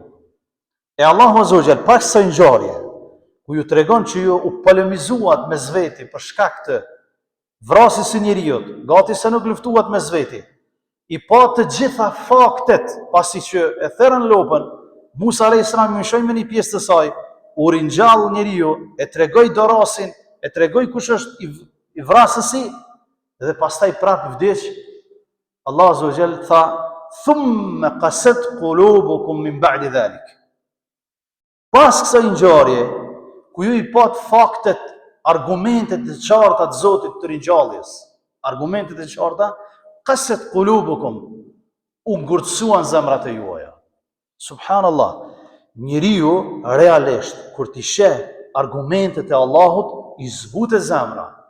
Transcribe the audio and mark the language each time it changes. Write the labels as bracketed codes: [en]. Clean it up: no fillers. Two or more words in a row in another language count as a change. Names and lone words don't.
[sq] E Allahu [ar] عز وجل [sq] pas së ngjarje ku ju tregon që ju u polemizuat me zveti për shkak të vrasjes së njeriu, gati se nuk luftuat me zveti, i pa të gjitha faktet, pasi që e therrën lopën, Musa [ar] عليه السلام [sq] i shoi me një pjesë të saj, u ringjall njeriu, e tregoi dorasin, e tregoi kush është i vrasësi, dhe pastaj prap vdes. Allah [ar] عز وجل [sq] tha: [ar] "ثم قست قلوبكم من بعد ذلك." [sq] Pas kësaj ngjarje, ku ju i pat faktet, argumentet e qarta të Zotit të ringjalljes, argumentet e qarta, [ar] قست قلوبكم, [sq] u ngurtësuan zemrat e juaja. Subhanallah, njeriu realisht kur t'i sheh argumentet e Allahut, i zbutet zemra.